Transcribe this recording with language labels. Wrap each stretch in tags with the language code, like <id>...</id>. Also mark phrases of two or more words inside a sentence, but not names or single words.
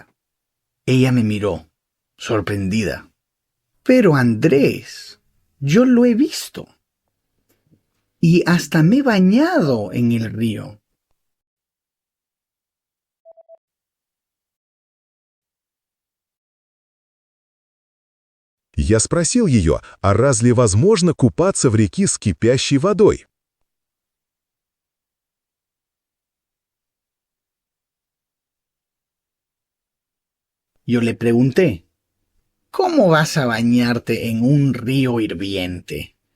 <es>Ella me miró, sorprendida. Pero Andrés, yo lo he visto. Y hasta me he bañado en el río.</es> <ru>Я спросил ее, а разве возможно купаться в реке с кипящей водой?</ru> <es>Yo le pregunté, ¿cómo vas a bañarte en un río hirviente?</es>